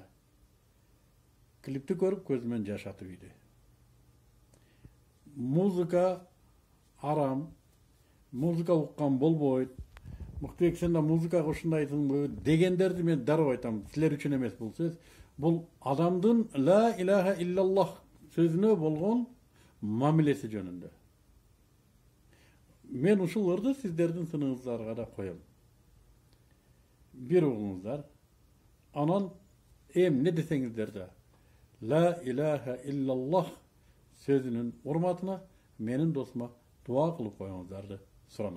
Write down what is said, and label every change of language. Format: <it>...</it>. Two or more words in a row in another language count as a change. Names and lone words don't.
<ky>Клипти көрүп көзүмөн жаш атып ийди. Музыка арам, музыка уккан болбойт. Мыктыбек, сен да музыкага ушундайсыңбы дегендерди мен дароо айтам. Силер үчүн эмес бул сөз. Бул адамдын</ky> <ar>لا إله إلا الله</ar> <ky>сөзүнө болгон мамилеси жөнүндө. Мен ушул ырды сиздердин сыныңыздарга да коем. Бир угуңуздар. Анан эмне десеңиздер да</ky> <ar>لا إله إلا الله</ar> <ky>сөзүнүн урматына менин досума дуа кылып коюңуздарды суранам.</ky>